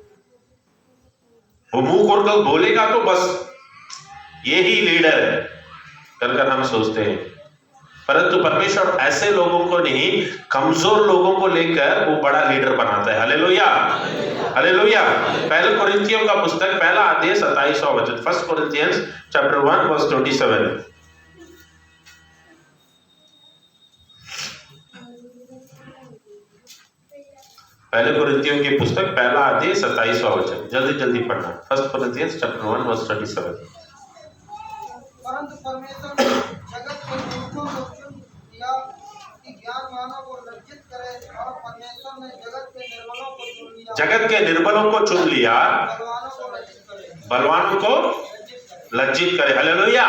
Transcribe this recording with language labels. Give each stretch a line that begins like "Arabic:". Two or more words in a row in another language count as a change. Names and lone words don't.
Hindi: वो मुंह खोलकर बोलेगा तो बस यही लीडर है कर हम सोचते हैं। परंतु परमेश्वर ऐसे लोगों को नहीं, कमजोर लोगों को लेकर वो बड़ा लीडर बनाता है। हालेलुया, हालेलुया। पहले कोरिन्थियों का पुस्तक पहला अध्याय 27वां वचन,
English: 1 Corinthians chapter 1 verse 27।
Hindi: पहले कोरिन्थियों की पुस्तक पहला अध्याय 27वां वचन, जल्दी जल्दी पढ़ना।
English: 1 Corinthians chapter 1 verse 27।
Hindi: परंतु परमेश्वर ने जगत के मूर्खों को चुन लिया कि ज्ञान मानव को लज्जित करे, और परमेश्वर ने जगत के निर्बलों को चुन लिया, जगत के निर्बलों को चुन लिया, बलवानों को लज्जित करे, बलवानों को लज्जित करे। हालेलुया।